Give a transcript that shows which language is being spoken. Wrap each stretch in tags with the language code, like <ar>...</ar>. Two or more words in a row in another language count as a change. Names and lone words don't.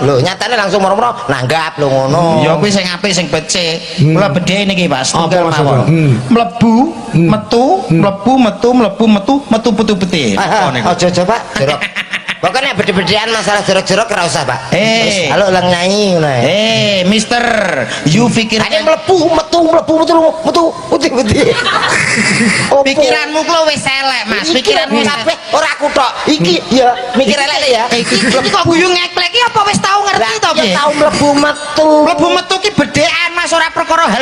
<jv>Lho, nyatane langsung moro-moro nanggap lho ngono. Ya kuwi sing apik sing becik. Kula bedhe niki Pak, setunggal</jv> <id>Apa maksudnya?</id> <jv>mawon. Mlebu, metu, mlebu, metu, mlebu, metu, metu putu-putih. Oh niku. Aja Pak, jerok. Pokoknya beda-bedaan masalah jerok-jerok ora usah, Pak. Halo lang nyanyi ngono ae.</jv> <en>Mister, you pikir</en> <jv>Ada mlebu, metu, putih-putih. pikiranmu kuwi wis elek, Mas. Pikiranmu kabeh ora aku tok. Iki ya mikir elek ya. Iki kok guyu ngeklek iki apa wis tau ngerti to piye? Ya tau mlebu metu. Mlebu metu ki bedhekan Mas ora perkara hal</jv>